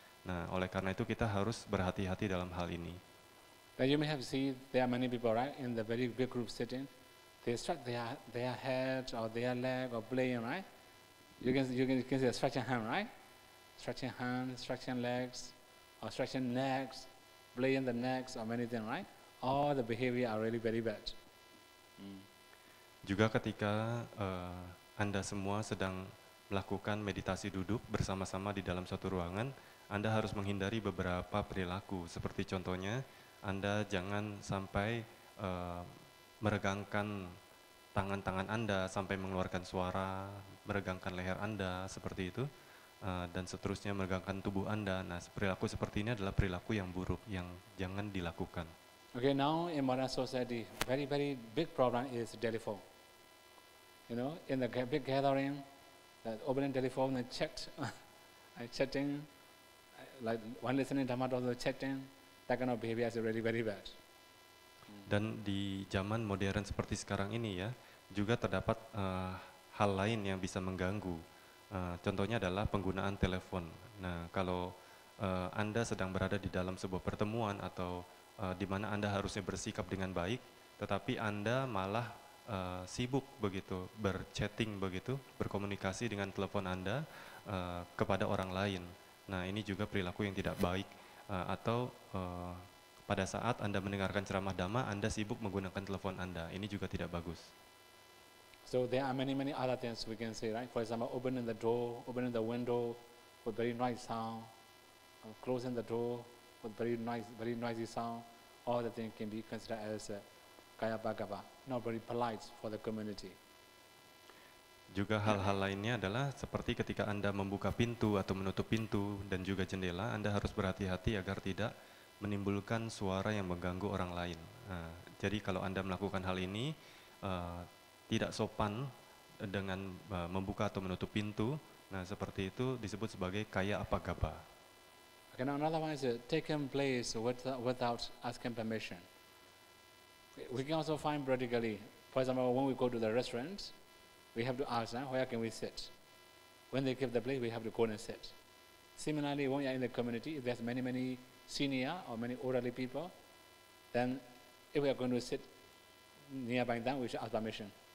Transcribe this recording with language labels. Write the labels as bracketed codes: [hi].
[id] Nah, oleh karena itu kita harus berhati-hati dalam hal ini. [en] But you may have seen there are many people, right, in the very big group sitting. They stretch their head or their leg or playing, right? You can see a stretching hand, right? Stretching hands, stretching legs, or stretching necks, playing the necks or many things, right? All the behavior are really very bad. [id] Juga ketika Anda semua sedang melakukan meditasi duduk bersama-sama di dalam suatu ruangan, Anda harus menghindari beberapa perilaku. Seperti contohnya, Anda jangan sampai meregangkan tangan-tangan Anda sampai mengeluarkan suara, meregangkan leher Anda, seperti itu, dan seterusnya meregangkan tubuh Anda. Nah, perilaku seperti ini adalah perilaku yang buruk, yang jangan dilakukan. [en] Okay, now in modern society, very, very big problem is telephone. You know, in the big gathering, opening telephone and chatting, like one listening Dhamma also chatting, that kind of behavior is really very bad. [id] Dan di zaman modern seperti sekarang ini ya, juga terdapat hal lain yang bisa mengganggu. Contohnya adalah penggunaan telepon. Nah, kalau Anda sedang berada di dalam sebuah pertemuan atau di mana Anda harusnya bersikap dengan baik, tetapi Anda malah sibuk begitu, berchatting begitu, berkomunikasi dengan telepon Anda kepada orang lain. Nah, ini juga perilaku yang tidak baik. Atau pada saat Anda mendengarkan ceramah Dhamma, Anda sibuk menggunakan telepon Anda. Ini juga tidak bagus. [en] So there are many, many other things we can say, right? For example, opening the door, opening the window with very noisy sound, closing the door with very noisy sound. All the things can be considered as kaya bhagava, not very polite for the community. [id] Juga hal-hal lainnya adalah seperti ketika Anda membuka pintu atau menutup pintu dan juga jendela, Anda harus berhati-hati agar tidak menimbulkan suara yang mengganggu orang lain. Nah, jadi kalau Anda melakukan hal ini tidak sopan dengan membuka atau menutup pintu, nah seperti itu disebut sebagai kaya apagapa. [en] Okay, now another one is taking place without asking permission. We can also find practically, for example, when we go to the restaurant, we have to ask them, where can we sit? When they give the place, we have to go and sit. Similarly, when you are in the community, if there's many, many senior or many elderly people, then if we are going to sit nearby them, we should ask permission.